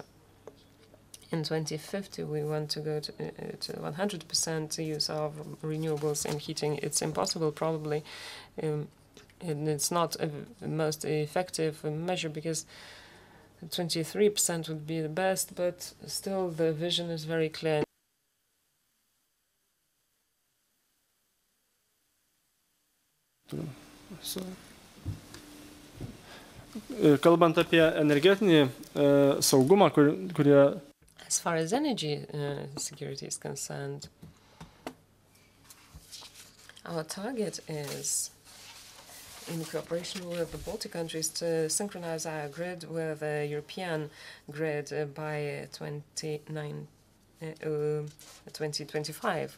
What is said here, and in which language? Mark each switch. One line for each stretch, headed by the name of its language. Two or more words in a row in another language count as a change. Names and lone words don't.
English: In 2050, we want to go to 100% use of renewables in heating. It's impossible, probably, and it's not the most effective measure, because 23% would be the best, but still the vision is very clear.
Lithuanian: Kalbant apie energetinį saugumą, kurie...
English: As far as energy security is concerned, our target is, in cooperation with the Baltic countries, to synchronize our grid with the European grid by 2025.